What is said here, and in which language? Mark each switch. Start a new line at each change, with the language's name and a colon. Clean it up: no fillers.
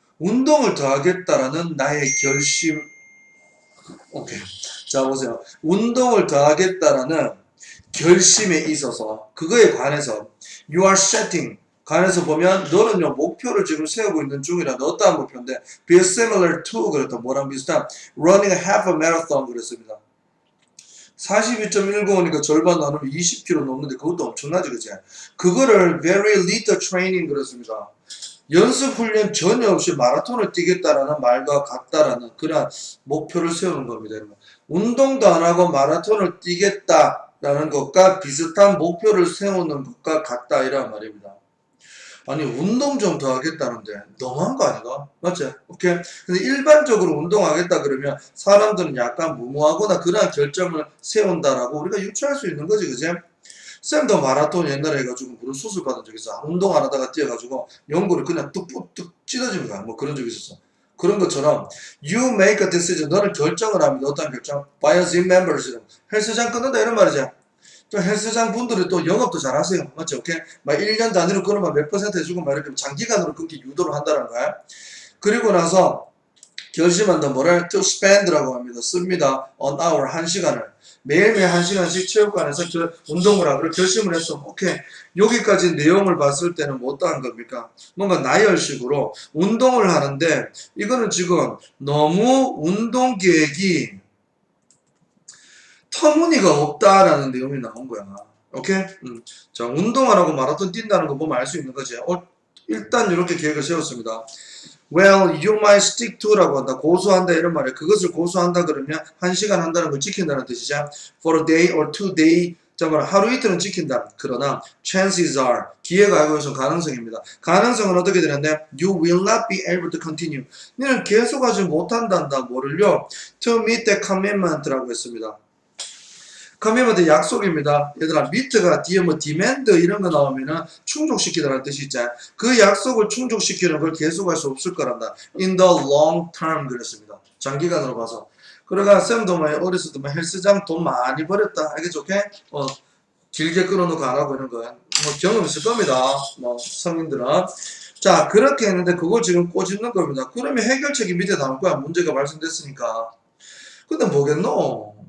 Korean: 운동을 더 하겠다라는 나의 결심. 오케이. 자, 보세요. 운동을 더 하겠다라는 결심에 있어서, 그거에 관해서,
English: you are setting.
Korean: 관해서 보면, 너는요, 목표를 지금 세우고 있는 중이라는 어떠한 목표인데,
English: be similar to,
Korean: 그랬다. 뭐랑 비슷한,
English: running half a marathon
Korean: 그랬습니다. 42.195니까 절반 나누면 20km 넘는데 그것도 엄청나지, 그치? 그거를
English: very little training
Korean: 그랬습니다. 연습 훈련 전혀 없이 마라톤을 뛰겠다라는 말과 같다라는 그런 목표를 세우는 겁니다. 운동도 안 하고 마라톤을 뛰겠다라는 것과 비슷한 목표를 세우는 것과 같다 이란 말입니다. 아니 운동 좀 더 하겠다는데 너무한 거 아닌가? 맞지? 오케이. 근데 일반적으로 운동하겠다 그러면 사람들은 약간 무모하거나 그러한 결정을 세운다라고 우리가 유추할 수 있는 거지, 그지? 쌤도 마라톤 옛날에 해가지고 무릎 수술 받은 적 있어. 운동 안 하다가 뛰어가지고 연골이 그냥 뚝뚝 찢어진 거야. 뭐 그런 적 있었어. 그런 것처럼
English: you make a decision.
Korean: 너는 결정을 합니다. 어떤 결정?
English: By a gym membership.
Korean: 헬스장 끊는다 이런 말이지. 또 헬스장 분들이 또 영업도 잘 하세요. 맞죠? 오케이? 막 1년 단위로 끊으면 몇 퍼센트 해주고 막 이렇게 장기간으로 끊기 유도를 한다는 거야. 그리고 나서 결심한다. 뭐를?
English: to spend
Korean: 라고 합니다. 씁니다.
English: on hour,
Korean: 1시간을. 매일매일 1시간씩 체육관에서 운동을 하기로 결심을 했어. 오케이. 여기까지 내용을 봤을 때는 뭐 어떠한 겁니까? 뭔가 나열식으로 운동을 하는데, 이거는 지금 너무 운동 계획이 터무니가 없다라는 내용이 나온 거야. 오케이? 자, 운동을 하고 마라톤 뛴다는 거 보면 알 수 있는 거지. 일단 이렇게 계획을 세웠습니다.
English: Well, you might stick to
Korean: 라고 한다. 고수한다 이런 말이에요. 그것을 고수한다 그러면 1시간 한다는 걸 지킨다는 뜻이죠.
English: For a day or 2 day.
Korean: 자, 뭐라 하루 이틀은 지킨다. 그러나
English: chances are
Korean: 기회가 알고 있는 가능성입니다. 가능성은 어떻게 되는데
English: you will not be able to continue.
Korean: 너는 계속하지 못한단다. 뭐를요?
English: To meet the commitment
Korean: 라고 했습니다. 커미먼트 약속입니다. 얘들아 미트가 뒤에 뭐 demand 이런 거 나오면은 충족시키다라는 뜻이 있잖아요. 그 약속을 충족시키는 걸 계속할 수 없을 거란다.
English: In the long term 그랬습니다.
Korean: 장기간으로 봐서. 그러니까 쌤도 뭐 어렸을 때 뭐 헬스장 돈 많이 벌였다. 알겠죠? 오케이? 길게 끌어놓고 안 하고 이런 거. 뭐 경험 있을 겁니다. 뭐 성인들은. 자 그렇게 했는데 그걸 지금 꼬집는 겁니다. 그러면 해결책이 밑에 나올 거야. 문제가 발생됐으니까. 근데 뭐겠노?